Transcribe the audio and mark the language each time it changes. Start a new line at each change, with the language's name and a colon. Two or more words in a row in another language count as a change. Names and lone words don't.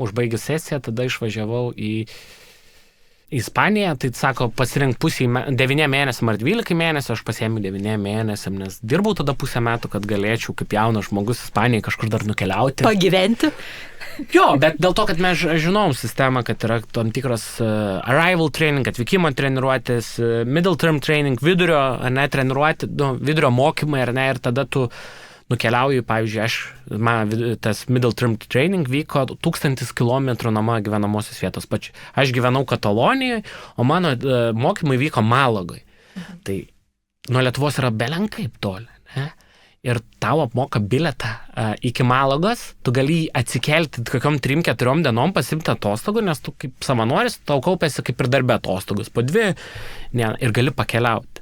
Lithuanian: Užbaigęs sesiją, tada išvažiavau į Ispaniją, tai sako, pasirink pusį 9 mėnesiam ar 12 mėnesių, aš pasiėmiau 9 mėnesiam, nes dirbau tada pusę metų, kad galėčiau kaip jaunas žmogus Ispanijai kažkur dar nukeliauti. Pagyventi. Jo, bet dėl to, kad mes žinom sistemą, kad yra tam tikras
English: arrival training,
Lithuanian: atvykimo treniruotės,
English: middle term training,
Lithuanian: vidurio, ar ne, treniruotė, vidurio mokymai, ar ne, ir tada tu nukeliauju, pavyzdžiui, tas
English: middle term training
Lithuanian: vyko 1000 kilometrų nuo mano gyvenamosios vietos pačiu. Aš gyvenau Katalonijoje, o mano mokymai vyko Malagoje. Tai nuo Lietuvos yra belenkaip toli, ne? Ir tau apmoka biletą iki Malagos, tu gali atsikelti kokiom 3-4 dienom, pasimti atostogų, nes tu kaip savanoris, tau kaupėsi kaip ir darbė atostogus, po 2 ir gali pakeliauti.